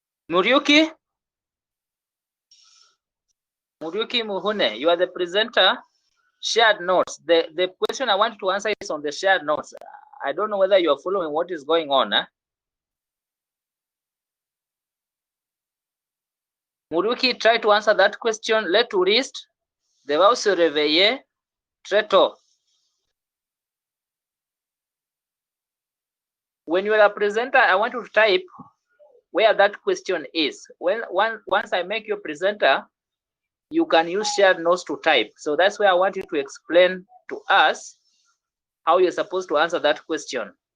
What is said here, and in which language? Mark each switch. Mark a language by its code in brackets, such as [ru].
[en] Muriuki Muhune, you are the presenter. Shared notes. The question I want to answer is on the shared notes. I don't know whether you are following what is going on. Muriuki, try to answer that question. [fr] Les touristes devaient se réveiller très tôt. [en] When you are a presenter, I want you to type where that question is. Once I make you a presenter, you can use shared notes to type. So that's where I want you to explain to us how you're supposed to answer that question.